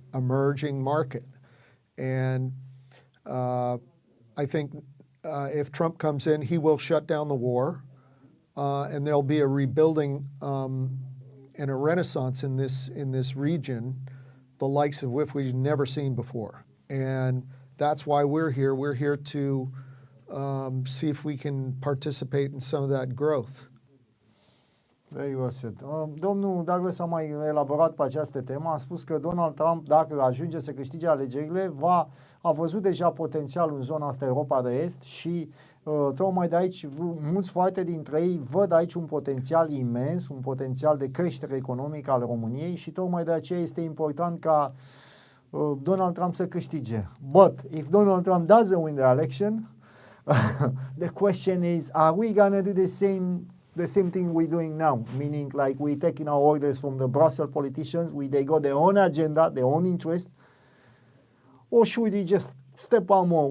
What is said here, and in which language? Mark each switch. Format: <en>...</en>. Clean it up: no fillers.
<en>emerging market, and I think if Trump comes in, he will shut down the war, and there'll be a rebuilding and a renaissance in this region, the likes of which we've never seen before, and that's why we're here. We're here to see if we can participate in some of that growth. Very well said.</en> <ro>Domnul Douglas a mai elaborat pe această temă. A spus că Donald Trump, dacă ajunge să câștige alegerile, a văzut deja potențialul în zona asta Europa de Est și tocmai de aici, mulți foarte dintre ei văd aici un potențial imens, un potențial de creștere economică al României și tocmai de aceea este important ca Donald Trump să câștige.</ro> <en>But if Donald Trump doesn't win the election, the question is, are we gonna do the same thing we're doing now? Meaning, like, we're taking our orders from the Brussels politicians, they got their own agenda, their own interest, or should we just step out more?</en>